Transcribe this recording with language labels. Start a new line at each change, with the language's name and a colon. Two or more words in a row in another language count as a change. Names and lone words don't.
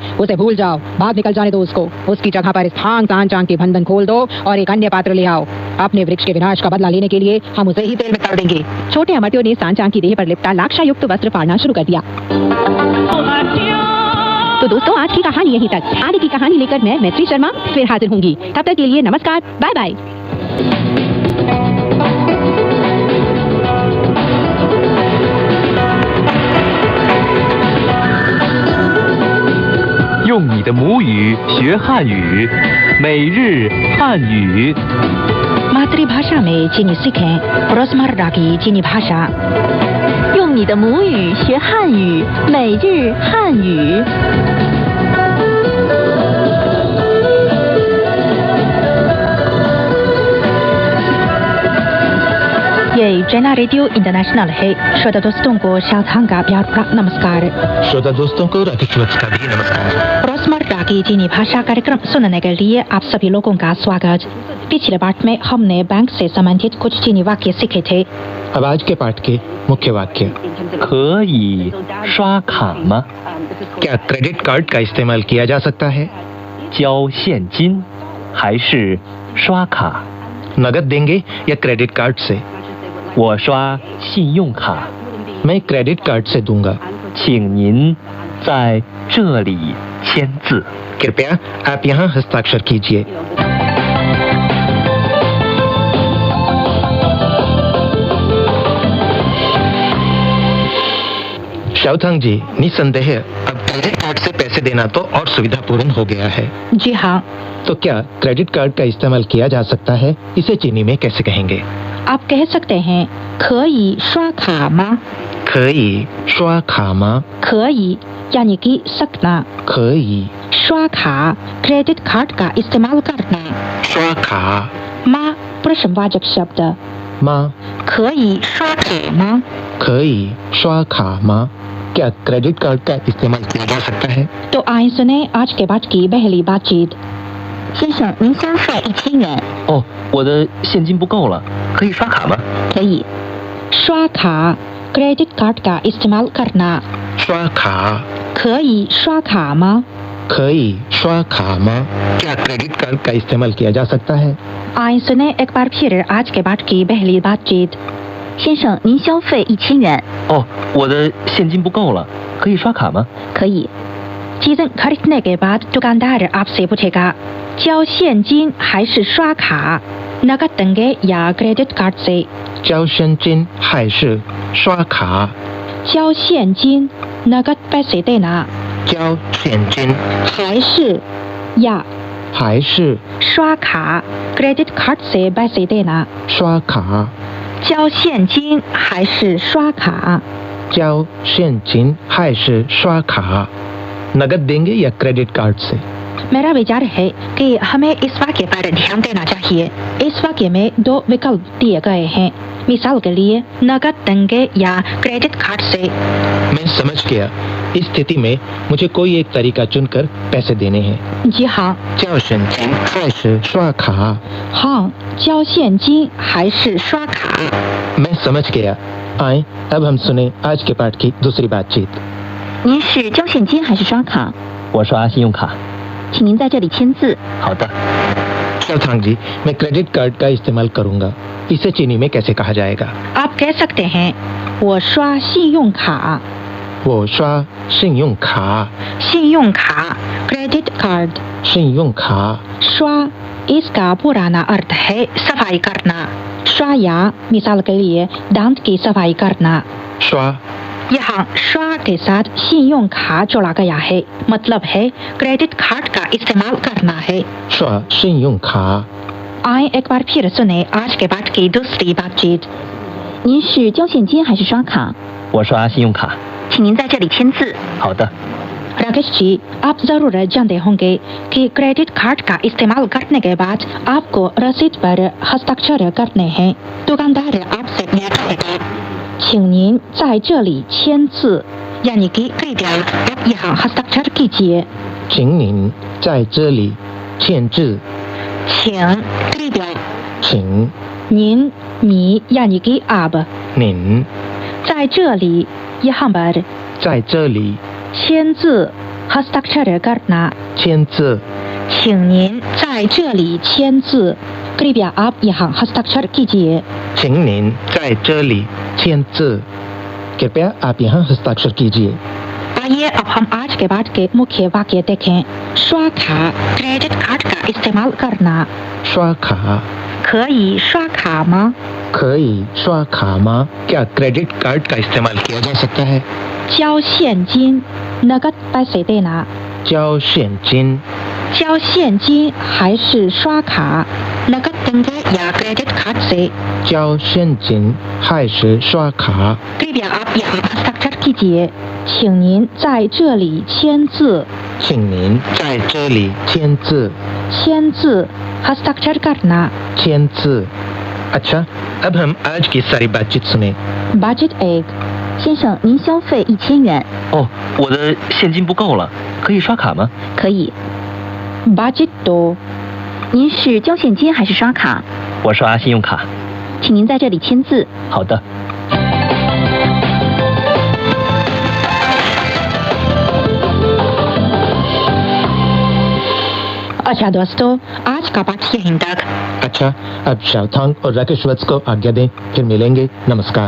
Hindi: उसे भूल जाओ, भाग निकल जाने दो उसको। उसकी जगह पर स्थान तान चांग के बंधन खोल दो और एक अन्य पात्र ले आओ। अपने वृक्ष के विनाश का बदला लेने के लिए हम उसे ही तेल में तल देंगे। छोटे अमर्त्यों ने सांचांग की देह पर लिपटा लाक्षायुक्त वस्त्र फाड़ना शुरू कर दिया। तो दोस्तों, आज की कहानी यहीं तक। आगे की कहानी लेकर मैं मैत्री शर्मा फिर हाजिर होंगी। तब तक के लिए नमस्कार,
English: bye bye.
Chinese: 用你的母语学汉语，每日汉语。
Hindi: मातृभाषा में चीनी सीखें रोजमर्रा की चीनी भाषा।
Chinese: 用你的母语学汉语，每日汉语。
Hindi: ये चैना रेडियो इंटरनेशनल है। श्रोता दोस्तों को शाथांग का प्यार भरा नमस्कार। श्रोता दोस्तों को राकेश का भी नमस्कार। रोजमर्रा की चीनी भाषा कार्यक्रम सुनने के लिए आप सभी लोगों का स्वागत। पिछले पाठ में हमने बैंक से संबंधित कुछ चीनी वाक्य सीखे थे। अब आज के पाठ के मुख्य वाक्य।
Chinese: 可以刷卡吗？
Hindi: क्या क्रेडिट कार्ड का इस्तेमाल किया जा सकता है?
Chinese: 交现金还是刷卡？
Hindi: नगद देंगे या क्रेडिट कार्ड से?
Chinese: 我刷信用卡，
Hindi: मैं क्रेडिट कार्ड से दूंगा।
Chinese: 请您在这里签字。
Hindi: कृपया आप यहाँ हस्ताक्षर कीजिए। शाओथांग जी, निसंदेह अब क्रेडिट कार्ड से पैसे देना तो और सुविधापूर्ण हो गया है। जी हाँ। तो क्या क्रेडिट कार्ड का इस्तेमाल किया जा सकता है? इसे चीनी में कैसे कहेंगे? आप कह सकते हैं
Chinese: 可以刷卡吗？可以刷卡吗？
Hindi: 可以 यानी कि सकना।
Chinese: 可以
Hindi: 刷卡 क्रेडिट कार्ड का इस्तेमाल करना।
Chinese: 刷卡
Hindi: माँ प्रश्नवाचक शब्द।
Chinese: 吗？可以刷卡吗？可以刷卡吗？
Hindi: क्या क्रेडिट कार्ड का इस्तेमाल किया जा सकता है? तो आइए सुने आज के बाद की पहली बातचीत।
Chinese: 先生，您消费1000元，哦，我的现金不够了，可以刷卡吗？可以。
Hindi: 刷卡 क्रेडिट कार्ड का इस्तेमाल करना।
Chinese: 刷卡可以刷卡吗？可以刷卡吗?
Hindi: क्या क्रेडिट कार्ड का इस्तेमाल किया जा सकता है? आइए सुने एक बार फिर आज के बाद की पहली बातचीत।
Chinese: 先生，您消费1000元，哦，我的现金不够了，可以刷卡吗？可以。
Hindi: चीजें खरीदने के बाद दुकानदार आपसे पूछेगा
Chinese: 交现金还是刷卡?
Hindi: नकद देंगे या क्रेडिट कार्ड से?
Chinese: 交现金还是刷卡? 交现金
Hindi: नकद पैसे देना,
Chinese: 交现金
Hindi: 还是 या
Chinese: 还是
Hindi: 刷卡 क्रेडिट कार्ड से पैसे देना,
Chinese: 刷卡? 交现金还是刷卡? 交现金还是刷卡?
Hindi: नगद देंगे या क्रेडिट कार्ड से? मेरा विचार है कि हमें इस वाक्य पर ध्यान देना चाहिए। इस वाक्य में दो विकल्प दिए गए हैं। मिसाल के लिए नकद देंगे या क्रेडिट कार्ड से। मैं समझ गया। इस स्थिति में मुझे कोई एक तरीका चुनकर पैसे देने हैं। जी हाँ।
Chinese: 交现金还是刷卡? हाँ, 交现金还是刷卡?
Hindi: मैं समझ गया। आए अब हम सुने आज के पाठ की दूसरी बातचीत।
Chinese: 您是交现金还是刷卡？我刷信用卡。请您在这里签字。好的。
Hindi: शाओथांग जी, मैं क्रेडिट कार्ड का इस्तेमाल करूंगा। इसे चीनी में कैसे कहा जाएगा? आप कह सकते हैं
Chinese: 我刷信用卡。 वो刷信用卡。
Hindi: 信用卡 क्रेडिट कार्ड।
Chinese: 信用卡
Hindi: 刷 इसका पुराना अर्थ है सफाई करना। श्वाया मिसाल के लिए दांत की सफाई करना।
Chinese: 刷
Hindi: यहाँ श्वा के साथ 信用卡 जोड़ा गया है, मतलब है क्रेडिट कार्ड का इस्तेमाल करना है।
Chinese: 刷信用卡。
Hindi: आए एक बार फिर सुने आज के बाद की दूसरी बातचीत।
Chinese: 您是交现金还是刷卡？我刷信用卡。请您在这里签字。好的。
Hindi: राकेश जी, आप जरूर जानते होंगे कि क्रेडिट कार्ड का इस्तेमाल करने के बाद आपको रसीद पर हस्ताक्षर करने हैं। दुकानदार आपसे यह कहेगा,
Chinese: 请您在这里签字,
Hindi: यानी कि कृपया आप यहाँ हस्ताक्षर कीजिए।
Chinese: 请您在这里签字。
Hindi: 请 कृपया
Chinese: 请
Hindi: 您 मी यानी कि आप
Chinese: 您在这里
Hindi: यहाँ पर
Chinese: 在这里
Hindi: 签字 हस्ताक्षर करना।
Chinese: 签字。请您在这里签字,
Hindi: कृपया आप यहाँ हस्ताक्षर कीजिए।
Chinese: 请您在这里签字。
Hindi: कृपया आप यहाँ हस्ताक्षर कीजिए। आइए अब हम आज के बाद के मुख्य वाक्य देखें। 刷卡 क्रेडिट कार्ड का इस्तेमाल करना।
Chinese: 刷卡可以刷卡吗？可以刷卡吗?
Hindi: क्या क्रेडिट कार्ड का इस्तेमाल किया जा सकता है?
Chinese: 交现金
Hindi: नकद पैसे देना।
Chinese: 交现金交现金还是刷卡
Hindi: नकद देंगे या क्रेडिट कार्ड से?
Chinese: 交现金还是刷卡?
Hindi: कृपया आप यहाँ हस्ताक्षर कीजिए।
Chinese: 请您在这里签字。请您在这里签字。
Hindi: 签字 हस्ताक्षर करना।
Chinese: 签字。
Hindi: अच्छा, अब हम आज की सारी बातचीत सुने। budget 1
Chinese: 先生，您消费1000元。哦，我的现金不够了，可以刷卡吗？可以。 budget 2 您是交现金还是刷卡？我刷信用卡。请您在这里签字。好的。
Hindi: अच्छा दोस्तों, आज का पाठ यहीं तक। अच्छा, अब शावथांग और राकेश वत्स को आज्ञा दें, फिर मिलेंगे। नमस्कार।